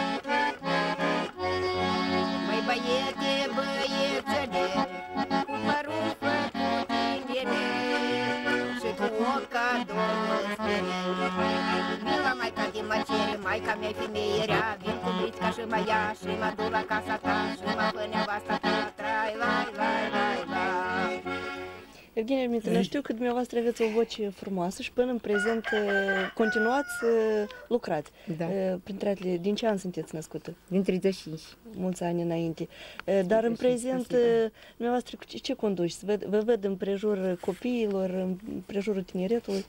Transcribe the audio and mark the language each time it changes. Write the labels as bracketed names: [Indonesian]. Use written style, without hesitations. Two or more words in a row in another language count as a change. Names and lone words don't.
[Romanian] Măi băiete, băiețele, cu părul făcut indene și cu oca două stele. Vin la maica din măcere, maica mea-i femeierea, vin cu brițca și mă ia și mă duc la casa ta și mă fă nevasta ta. Trai, lai, lai, lai, lai. Evgenia Dmitrievna, știu că dumneavoastră aveți o voce frumoasă și până în prezent continuați să lucrați. Da. Printre altele, din ce an sunteți născută? Din 35. Mulți ani înainte. Dar în prezent, dumneavoastră, ce conduci? Vă văd în prejur copiilor, în prejurul tineretului?